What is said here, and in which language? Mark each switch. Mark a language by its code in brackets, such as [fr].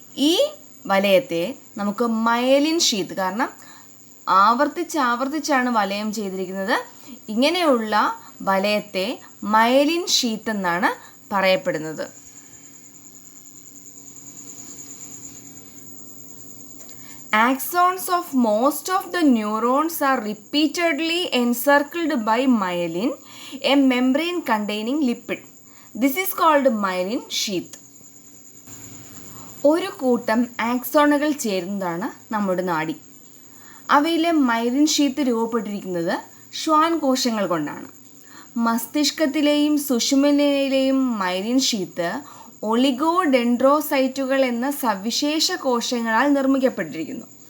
[ml] ഈ വലയത്തെ നമുക്ക് myelin sheath, കാരണം ആവർത്തിച്ചാണ് വലയം ചെയ്തിരിക്കുന്നത്, ഇങ്ങനെയുള്ള വലയത്തെ മയലിൻ ഷീത്ത് എന്നാണ് പറയപ്പെടുന്നത്. [en] Axons of most of the neurons are repeatedly encircled by myelin, a membrane containing lipid. This is called myelin sheath. [ml] ഒരു കൂട്ടം ആക്സോണുകൾ ചേരുന്നതാണ് നമ്മുടെ നാഡി. അവയിലെ മൈലിൻ ഷീത്ത് രൂപപ്പെട്ടിരിക്കുന്നത് ഷ്വാൻ കോശങ്ങൾ കൊണ്ടാണ്. മസ്തിഷ്കത്തിലെയും സുഷുമ്നയിലെയും മൈലിൻ ഷീത്ത് ഒളിഗോഡെൻഡ്രോസൈറ്റുകൾ എന്ന സവിശേഷ കോശങ്ങളാൽ നിർമ്മിക്കപ്പെട്ടിരിക്കുന്നു.